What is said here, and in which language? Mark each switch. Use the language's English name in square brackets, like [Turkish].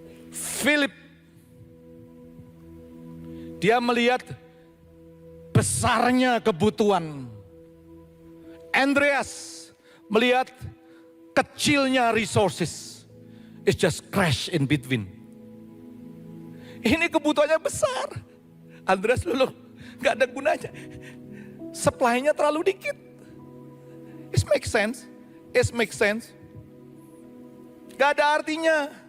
[Indonesian] Philip, dia melihat besarnya kebutuhan. Andreas melihat kecilnya resources. [English] It's just crash in between. [Indonesian] Ini kebutuhannya besar. Andreas dulu gak ada gunanya. Supply-nya terlalu dikit. [English] It makes sense. It makes sense. [Indonesian] Gak ada artinya.